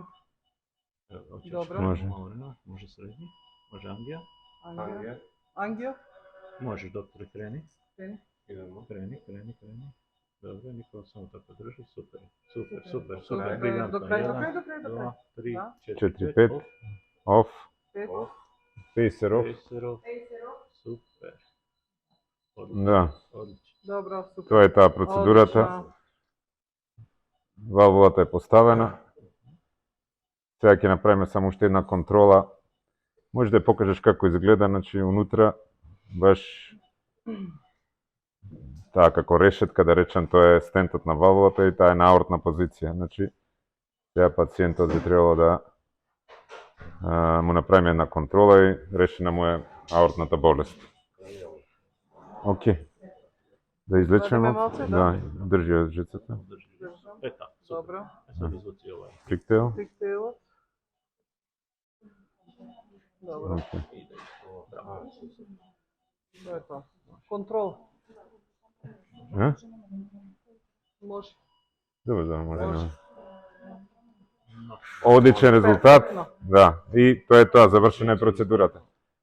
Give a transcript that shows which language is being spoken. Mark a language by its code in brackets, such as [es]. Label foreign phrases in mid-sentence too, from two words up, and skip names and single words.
[sr] Evo, hoćeš Dobro. Može. malo vremena, može srednji, može angija. Angio. Možeš doktore kreni. Kreni. Kreni. Dobro, Nikola samo tako drži, super, Super, briljantno. do kraja. 1, 2, 3, Da. 4, 4, 5. Off. 5. [en] Pacer off. Pacer off, super. [mk] Да. [sr] Odlično. Dobro, super. [mk] Тоа е таа процедурата. Одлично. Валвулата е поставена. Сега ќе направиме само уште една контрола. Може да ја покажеш како изгледа, значи унутра баш таа како решетка, да речем, тоа е стентот на валвулата и таа е на аортна позиција. Значи сега пациентот би требало да му направиме една контрола и решена му е аортната болест. Окей. Да излечеме Гledаме малце? малце, Да, држи ја жицата. Држам. Така, супер. [sr] Dobro. Sad izvuci ovaj. [mk] Приктел. Приктелот. Dobro. Окей. [sr] To je to. Kontrol. Može. [mk] Добро, да, може. Може. Одличен резултат. Перфектно. Да, и тоа е тоа, завршена е процедурата.